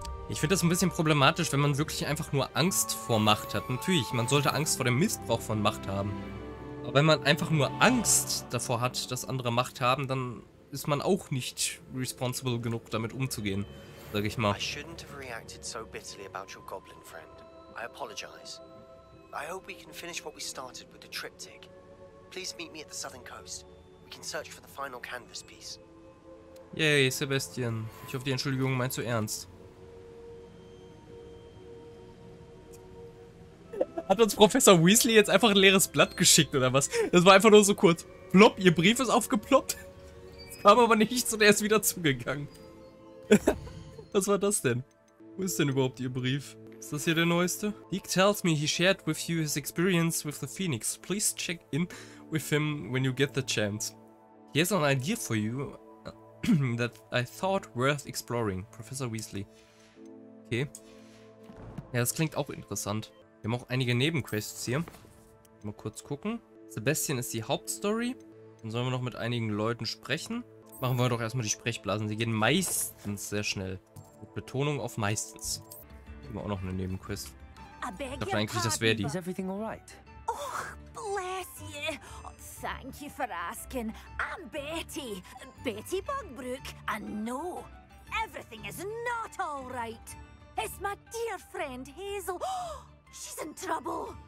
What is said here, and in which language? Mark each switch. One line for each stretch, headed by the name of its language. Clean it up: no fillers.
German: Ich finde das ein bisschen problematisch, wenn man wirklich einfach nur Angst vor Macht hat. Natürlich, man sollte Angst vor dem Missbrauch von Macht haben. Aber wenn man einfach nur Angst davor hat, dass andere Macht haben, dann ist man auch nicht responsible genug, damit umzugehen, sag ich mal.
English: I shouldn't have reacted so bitterly about your goblin friend. I apologize. I hope we can finish what we started with the triptych. Please meet me at the southern coast. We can search for the final canvas piece. Yay, Sebastian.
German: Ich hoffe, die Entschuldigung meinst du ernst. Hat uns Professor Weasley jetzt einfach ein leeres Blatt geschickt oder was? Das war einfach nur so kurz. Plopp, ihr Brief ist aufgeploppt. Es kam aber nichts und er ist wieder zugegangen. Was war das denn? Wo ist denn überhaupt ihr Brief? Ist das hier der neueste?
English: He tells me he shared with you his experience with the Phönix. Please check in with him when you get the chance. He has an idea for you that I thought worth exploring.
German: Professor Weasley. Okay. Ja, das klingt auch interessant. Wir haben auch einige Nebenquests hier. Mal kurz gucken. Sebastian ist die Hauptstory. Dann sollen wir noch mit einigen Leuten sprechen. Machen wir doch erstmal die Sprechblasen. Sie gehen meistens sehr schnell. Mit Betonung auf meistens. Haben wir auch noch eine Nebenquest. Ich dachte eigentlich, das wäre die.
English: Is everything all right? Oh, bless you. Thank you for asking. I'm Betty. Betty Bugbrook. And no, everything is not all right. It's my dear friend Hazel. She's in trouble.